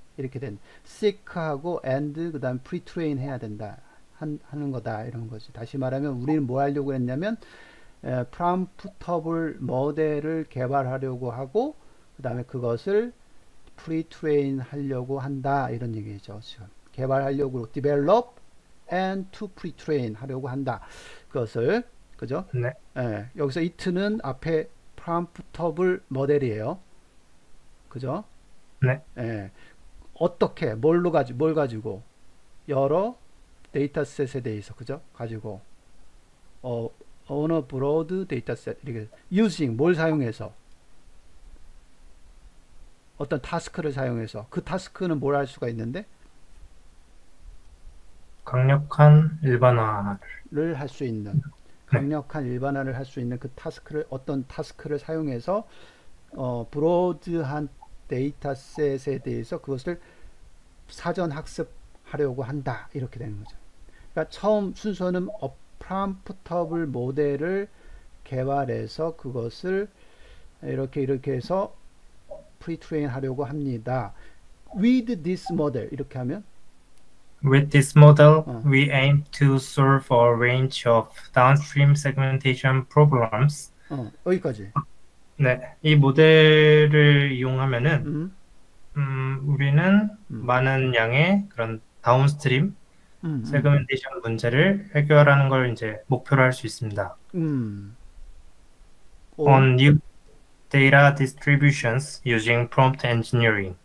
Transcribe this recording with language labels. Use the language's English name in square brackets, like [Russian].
[Korean] 이렇게 된, seek하고 and, 그 다음 프리트레인 해야 된다. 하는 거다. 이런 거지. 다시 말하면 우리는 뭐 하려고 했냐면, 프롬프터블 모델을 개발하려고 하고, 그 다음에 그것을 프리트레인 하려고 한다. 이런 얘기죠. 지금. 개발하려고, [English] develop and to pre-train [Korean] 하려고 한다. 그것을, 그죠? 네. 여기서 it는 앞에 프롬프터블 모델이에요. 그죠? 네. 어떻게, 뭘 가지고, 여러 데이터셋에 대해서, 그죠? 가지고, [English] on a broad dataset, [Korean] 이렇게, using, 뭘 사용해서, 어떤 타스크를 사용해서, 그 타스크는 뭘 할 수가 있는데, 강력한 일반화를. 를 할 수 있는, 네. 강력한 일반화를 할 수 있는 그 타스크를, 어떤 타스크를 사용해서, 브로드한 데이터셋에 대해서 그것을 사전 학습하려고 한다. 이렇게 되는 거죠. 그러니까 처음 순서는 프롬프터블 모델을 개발해서 그것을 이렇게 해서 프리트레인 하려고 합니다. [English] With this model [Korean] 이렇게 하면 [English] With this model, 어, we aim to solve a range of downstream segmentation problems. [Korean] 여기까지. 네, 이 모델을 이용하면은 음, 우리는 음, 많은 양의 그런 다운스트림 음, 음, 세그멘테이션 문제를 해결하는 걸 이제 목표로 할 수 있습니다. [English] 음. On On new data distributions using prompt engineering.